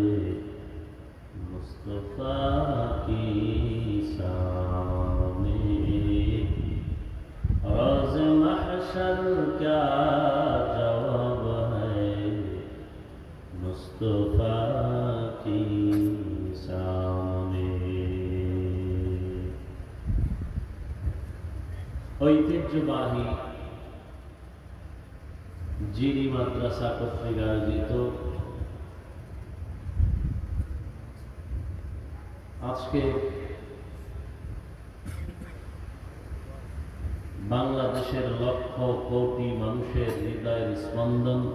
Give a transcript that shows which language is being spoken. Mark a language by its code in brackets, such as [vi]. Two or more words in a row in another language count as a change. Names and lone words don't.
[ur] مصطفیٰ کی سامنے، روز محشر کیا جواب ہے مصطفیٰ کی سامنے. [bn] ঐতিহ্যবাহী জিরি মাদ্রাসা কর্তৃক আয়োজিত আজকে বাংলাদেশের লক্ষ কোটি মানুষের হৃদয়ের স্পন্দন,